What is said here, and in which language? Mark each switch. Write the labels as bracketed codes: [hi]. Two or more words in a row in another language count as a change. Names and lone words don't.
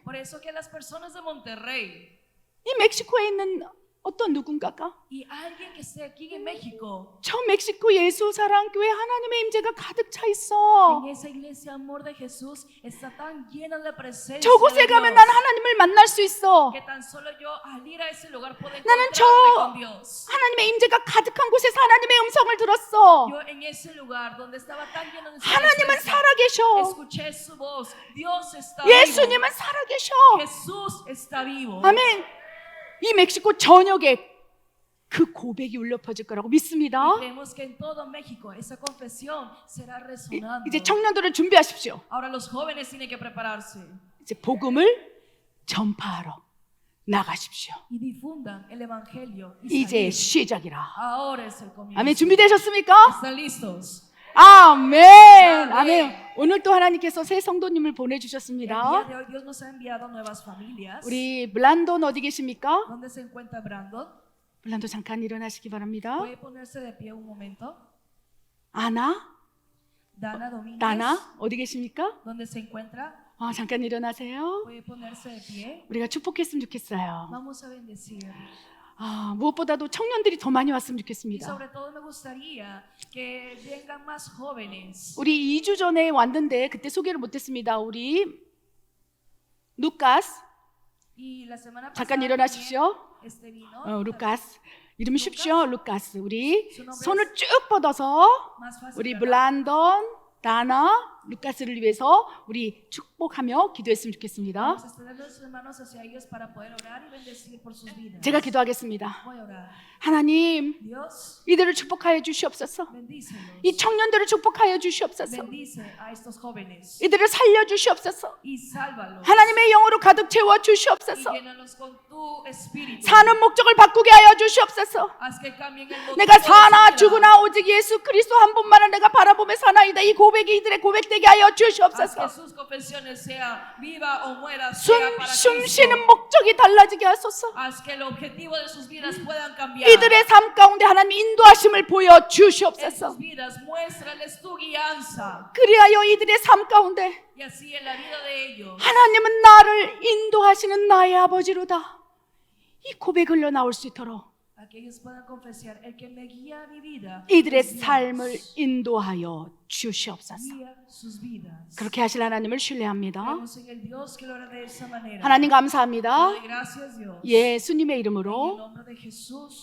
[es] Por eso que las personas de Monterrey [ko] 이 멕시코에 있는 어떤 누군가가 [es] y alguien que esté aquí en México, [ko] 저 멕시코 예수 사랑 교회 하나님의 임재가 가득 차 있어. [es] en esa iglesia amor de Jesús está tan llena de presencia [ko] 저곳에 [es] de [ko] 가면 [es] Dios, [ko] 난 하나님을 만날 수 있어. [es] que tan solo yo al ir a ese lugar puedo [ko] 나는 저 [es] encontrarme con Dios. [ko] 하나님의 임재가 가득한 곳에서 하나님의 음성을 들었어. [es] Yo en ese lugar donde estaba tan lleno de su [ko] 하나님은 [es] presencia, [ko] 살아계셔. [es] escuché su voz. Dios está [ko] 예수님은 [es] vivo. [ko] 살아계셔. [es] Jesús está vivo. [ko] 아멘. 이 멕시코 전역에 그 고백이 울려 퍼질 거라고 믿습니다. [es] Y creemos que en todo México esa confesión será resonando. [ko] 이제 청년들을 준비하십시오. [es] Ahora los jóvenes tienen que prepararse [ko] 이제 복음을 전파하러 나가십시오. [es] y difundan el evangelio. Y [ko] 이제 [es] salir. [ko] 시작이라. [es] Ahora es el comienzo. [ko] 아멘. 준비되셨습니까? [es] ¿Están listos? [ko] 아멘. 아멘. 오늘 또 하나님께서 새 성도님을 [es] El día [ko] 보내주셨습니다. [es] de hoy Dios nos ha enviado nuevas familias. [ko] 우리 블란돈 어디 계십니까? [es] ¿Dónde se encuentra Brandon? [ko] 블란돈 잠깐 일어나시기 바랍니다. [es] ¿Puede ponerse de pie un momento? [ko] 아나? [es] Dana Domínguez. [ko] 나나? 어디 계십니까? [es] ¿Dónde se encuentra? [ko] 잠깐 일어나세요. [es] ¿Puede ponerse de pie? [ko] 우리가 축복했으면 좋겠어요. [es] Vamos a bendecir. [ko] 무엇보다도 청년들이 더 많이 왔으면 [es] Y [ko] 좋겠습니다. [es] sobre todo me gustaría que vengan más jóvenes. [ko] 우리 2주 전에 왔는데 그때 소개를 못했습니다. 우리 루카스 [es] Y la semana [ko] 잠깐 [es] pasada [ko] 일어나십시오. [es] este vino. [ko] 루카스 이름 쉽죠? 루카스. 우리 [es] Su nombre [ko] 손을 [es] es [ko] 쭉 뻗어서 [es] más fácil. [ko] 우리 [es] ¿verdad? [ko] 블란던, 다나, 루카스를 위해서 우리 축복하며 기도했으면 좋겠습니다. [es] Vamos a extender nuestras manos hacia ellos para poder orar y bendecir por sus vidas. [ko] 제가 기도하겠습니다. [es] Voy a orar. [ko] 하나님, [es] Dios, [ko] 이들을 축복하여 주시옵소서. [es] bendícelos. [ko] 이 청년들을 축복하여 주시옵소서. [es] Bendice a estos jóvenes [ko] 이들을 살려 주시옵소서. [es] y sálvalos. [ko] 하나님의 영으로 가득 채워 [es] Y [ko] 주시옵소서. [es] llénalos con tu espíritu. [ko] 사는 목적을 바꾸게 하여 주시옵소서. [es] Haz que cambien el motivo [ko] 내가 [es] de su [ko] 사나 [es] vida. [ko] 죽으나 오직 예수 그리스도 한 분만을 내가 바라보며 사나이다. 이 고백이 이들의 고백되게 하여 [es] Haz que [ko] 주시옵소서. [es] sus confesiones sea viva o muera, [ko] 숨 [es] sea para [ko] 쉬는 [es] Cristo. [ko] 목적이 달라지게 하소서. [es] Haz que el objetivo de sus vidas puedan cambiar. [ko] 이들의 삶 가운데 하나님 인도하심을 보여 [es] En [ko] 주시옵소서. [es] sus vidas, muéstrales tu guianza. [ko] 그리하여 이들의 삶 가운데 [es] Y así en la vida de ellos, [ko] 하나님은 나를 인도하시는 나의 아버지로다. 이 고백 흘러 나올 수 있도록 [es] a que ellos puedan confesar, el que me guía mi vida, [ko] 이들의 [es] es Dios. [ko] 삶을 인도하여 주시옵소서. [es] Guía sus vidas. [ko] 그렇게 하실 하나님을 신뢰합니다. [es] Creemos en el Dios que lo hará de esa manera. [ko] 하나님 감사합니다. [es] Doy gracias, Dios. [ko] 예수님의 [es] En el [ko] 이름으로 [es] nombre de Jesús